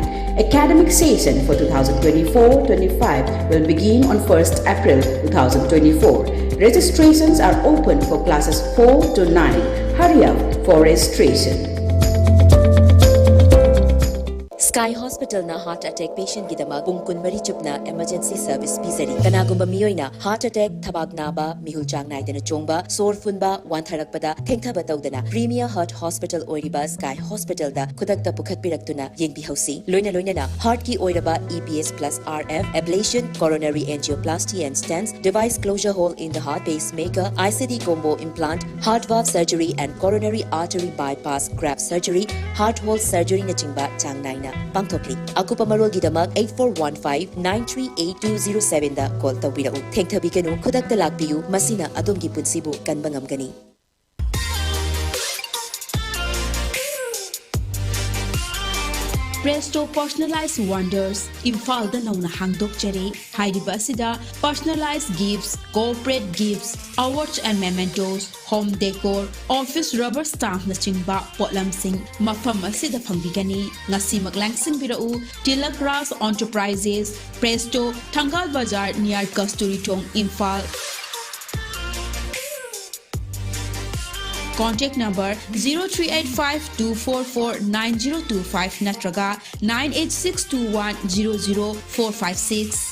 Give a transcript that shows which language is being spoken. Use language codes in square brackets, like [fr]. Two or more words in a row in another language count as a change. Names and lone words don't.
[en] Academic session for 2024-25 will begin on 1st April 2024. Registrations are open for classes 4 to 9. Hurry up for registration. [mni] Sky Hospital na [en] heart attack patient [mni] gidamag pung kunmari chupna [en] emergency service [mni] pizari kanagumba miyoina [en] heart attack [mni] thabak naba mihul chang naidana chongba sor funba wantharakpada thengthaba tawdana Premier Heart Hospital oiriba Sky Hospital da khudakta pukhat piraktuna yengbi hausi loina na heart ki oiraba [en] EPS plus RF ablation coronary angioplasty and stents device closure hole in the heart pacemaker ICD combo implant heart valve surgery and coronary artery bypass graft surgery heart hole surgery [mni] na chingba chang naina Pangthokli. Akupa marol gidamak 8415-938207 da call tawbirau. Thengthabi kanu khudak talak biyu masina adongi punsibu kanbangam gani. Presto Personalized Wonders, Imphal da nauna hangdok jare, Hairiba asida [en] personalized gifts, corporate gifts, awards and mementos, home decor, office rubber stamp [mni] na chingba potlam sing, mafam asida pangbigani, ngasi maglangsing birau, Tilak Ras Enterprises, Presto, Thangal Bazar near Kasturi Tong, Imphal. [en] Contact number 0385-244-9025 natraga 98621-00456.